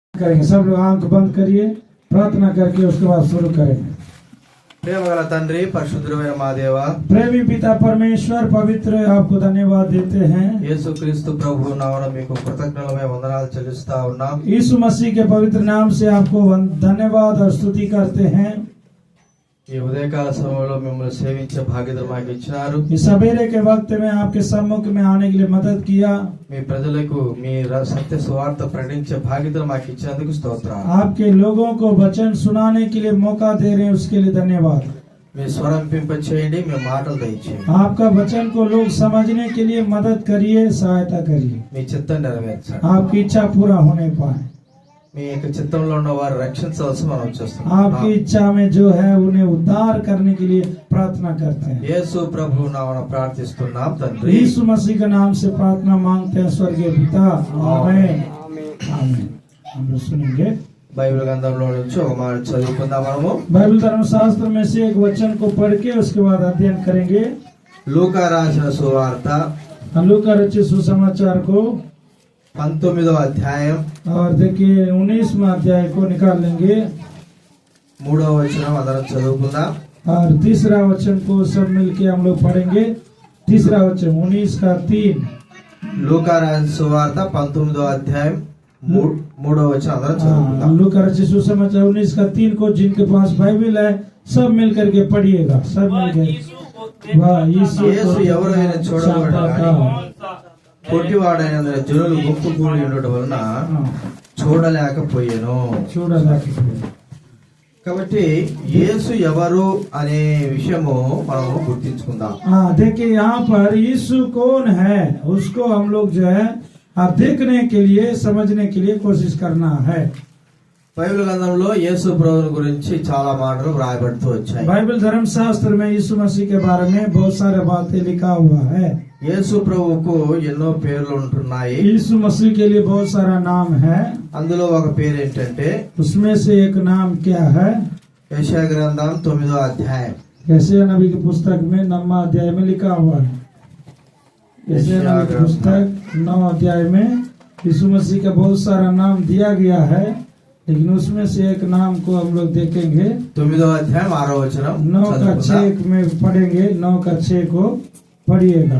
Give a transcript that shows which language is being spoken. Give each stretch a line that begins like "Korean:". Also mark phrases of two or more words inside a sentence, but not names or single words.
Hindi: करेंगे। सब लोग आंख बंद करिए, प्रार्थना करके उसके बाद शुरू करेंगे।
Telugu: ప్రేమగల తండ్రి పరిశుద్ధుడైన మా దేవా,
Hindi: प्रेमी पिता परमेश्वर पवित्र आपको धन्यवाद देते हैं।
Telugu: యేసుక్రీస్తు ప్రభు నామమున మీకు కృతజ్ఞతలు వందనాలు చెల్లిస్తా ఉన్నాం।
Hindi: यीशु मसीह के पवित्र नाम से आपको धन्यवाद और स्तुति करते हैं।
Telugu: ఈ ఉదయకాల సమయంలో మిమ్మల్ని సేవించే భాగ్యత మాకు ఇచ్చినారు।
Hindi: इस सवेरे के वक्त में आपके सम्मुख में आने के लिए मदद किया।
Telugu: మీ ప్రజలకు మీ సత్య సువార్త ప్రకటించే భాగ్యత మాకు ఇచ్చినందుకు స్తోత్రాలు।
Hindi: आपके लोगों को वचन सुनाने के लिए मौका दे रहे हैं, उसके लिए धन्यवाद।
Telugu: మీ స్వరం పింపచేయండి, మీ మాటలు దయచేయండి।
Hindi: आपका वचन को लोग समझने के लिए मदद करिए, सहायता करिए।
Telugu: మీ చిత్తం నెరవేర్చండి।
Hindi: आपकी इच्छा पूरा होने पाए।
Telugu: మీ యొక్క చిత్తంలో ఉన్న వారు రక్షించవలసి మనం చేస్తున్నాం।
Hindi: आपकी इच्छा में जो है उन्हें उद्धार करने के लिए प्रार्थना करते हैं।
Telugu: యేసు ప్రభు నామమున ప్రార్థిస్తున్నాం తండ్రి।
Hindi: यीशु मसीह के नाम से प्रार्थना मांगते हैं स्वर्गीय पिता, आमीन आमीन। हम लोग सुनेंगे
Telugu: బైబిల్ గ్రంథంలో నుంచి ఒక మాట చదువుకుందాం మనము।
Hindi: बाइबल धर्मशास्त्र में से एक वचन को पढ़ के उसके बाद अध्ययन करेंगे।
Telugu: లూకా రాసిన సువార్త
Hindi: लूका रचित सुसमाचार को
Telugu: 19వ అధ్యాయం
Hindi: और देखिए 19वां अध्याय को निकाल लेंगे
Telugu: 3వ వచనం అందరం చదువుకుందాం।
Hindi: और तीसरा वचन को सब मिलके हम लोग पढ़ेंगे। तीसरा वचन 19 का 3।
Telugu: లూకా రాసిన సువార్త 19వ అధ్యాయం 3వ వచనం అందరం చదువుకుందాం।
Hindi: लूका रचित सुसमाचार 19 का 3 को जिनके पास बाइबल है सब मिल करके पढ़िएगा। सब मिलकर
Telugu: యేసు ఎవరైనా చూడబడ్డా పొట్టివాడైన జనులు గుంపు కూడి ఉండటం వలన చూడలేకపోయాను। కాబట్టి యేసు ఎవరు అనే విషయము మనం గుర్తించుకుందాం।
Hindi: देखिए यहाँ पर यीशु कौन है उसको हम लोग जो है आप देखने के लिए समझने के लिए कोशिश करना है।
Telugu: బైబిల్ గ్రంథంలో యేసు ప్రభువుని గురించి చాలా మాటలు రాయబడుతూ వచ్చాయి।
Hindi: बाइबल धर्मशास्त्र में यीशु मसीह के बारे में बहुत सारे बातें लिखा हुआ है।
Telugu: యేసు ప్రభువుకు ఎన్నో పేర్లు ఉంటున్నాయి।
Hindi: यीशु मसीह के लिए बहुत सारा नाम है।
Telugu: అందులో ఒక పేరు ఏంటంటే
Hindi: उसमें से एक नाम क्या है?
Telugu: యెషయా గ్రంథం 9వ అధ్యాయం।
Hindi: यशायाह नबी की पुस्तक में 9वां अध्याय में लिखा हुआ है। यशायाह नबी की पुस्तक 9 अध्याय में यीशु मसीह का बहुत सारा नाम दिया गया है, लेकिन उसमें से एक नाम को हम लोग देखेंगे।
Telugu: 9వ అధ్యాయం 6వ వచనం
Hindi: 9 का 6 में पढ़ेंगे। 9 का 6 को पढ़िएगा।